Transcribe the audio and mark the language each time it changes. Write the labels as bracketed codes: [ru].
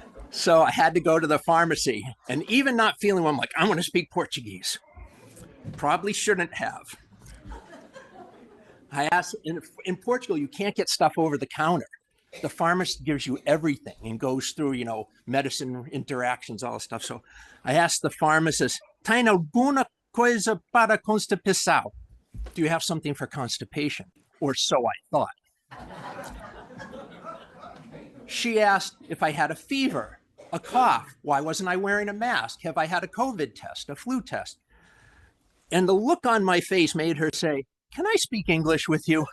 [en] So I had to go to the pharmacy, and even not feeling well, I'm like, I'm going to speak Portuguese. Probably shouldn't have. I asked, in Portugal, you can't get stuff over the counter. The pharmacist gives you everything and goes through, medicine interactions, all this stuff. So I asked the pharmacist, [pt] "Tem alguma coisa para constipação?" [en] Do you have something for constipation? Or so I thought. She asked if I had a fever, a cough. Why wasn't I wearing a mask? Have I had a COVID test, a flu test? And the look on my face made her say, "Can I speak English with you?